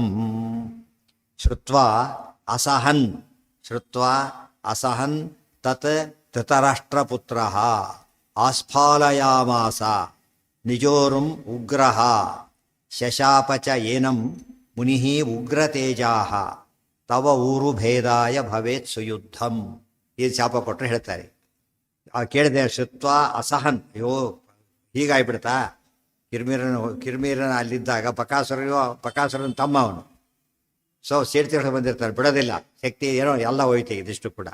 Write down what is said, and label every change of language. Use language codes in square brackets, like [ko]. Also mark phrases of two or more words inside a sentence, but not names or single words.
[sa] ಶ್ರುತ್ವಾ ಅಸಹನ್ ತತ್ ಧೃತರಾಷ್ಟ್ರಪುತ್ರಃ ಆಸ್ಫಾಲಯಾಮಾಸ ನಿಜೋರುಂ ಉಗ್ರಃ ಶಶಾಪಚ ಏನಂ ಮುನಿಃ ಉಗ್ರತೇಜಾಃ ತವ ಊರುಭೇದಾಯ ಭವೇತ್ ಸುಯುದ್ಧಂ. [kn] ಇದು ಶಾಪ ಕೊಟ್ಟರೆ ಹೇಳ್ತಾರೆ. ಕೇಳಿದೆ, ಶ್ರುತ್ವ ಅಸಹನ್, ಅಯ್ಯೋ ಹೀಗಾಗ್ಬಿಡ್ತಾ? ಕಿರ್ಮೀರನ ಅಲ್ಲಿದ್ದಾಗ ಬಕಾಸುರನ ತಮ್ಮ ಅವನು. ಸೇರ್ತಿ ಬಂದಿರ್ತಾರೆ, ಬಿಡೋದಿಲ್ಲ, ಶಕ್ತಿ ಏನೋ ಎಲ್ಲ ಹೋಯ್ತು ಇದಿಷ್ಟು ಕೂಡ.